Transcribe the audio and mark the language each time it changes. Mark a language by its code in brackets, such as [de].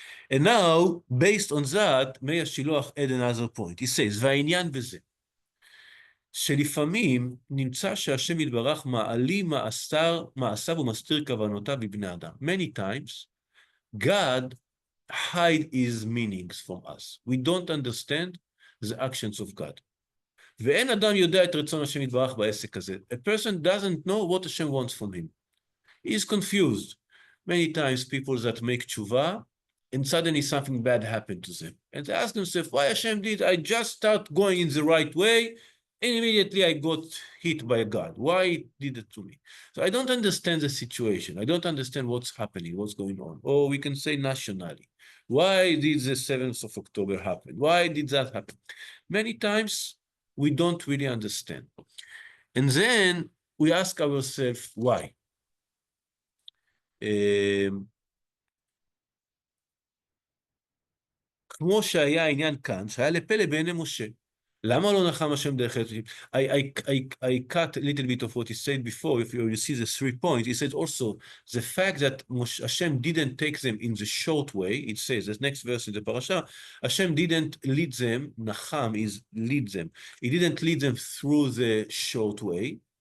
[en] And now, based on that, Meir Shiloach add another point. He says, [he] והעניין בזה, שלפעמים נמצא שהשם יתברך מעלים מעשיו ומסתיר כוונותיו בבני אדם. [en] Many times, God hide his meanings from us. We don't understand the actions of God. [he] ואין אדם יודע את רצון השם יתברך בעסק הזה. [en] A person doesn't know what Hashem wants from him. He is confused. Many times people that make tshuva, and suddenly something bad happened to them. And they ask themselves, why Hashem did? I just start going in the right way, and immediately I got hit by God. Why did it to me? So I don't understand the situation. I don't understand what's happening, what's going on. Or we can say nationally. Why did the 7th of October happen? Why did that happen? Many times we don't really understand. And then we ask ourselves, why? [he] כמו שהיה העניין כאן, שהיה לפלא בעיני משה. למה לא נחם השם דרך אלוהים? [en] I cut a little bit of what he said before. If you see the 3 points, he said also the fact that Hashem didn't take them in the short way. It says, the next verse in the Parashah, Hashem didn't lead them, Nacham is lead them. He didn't lead them through the short way.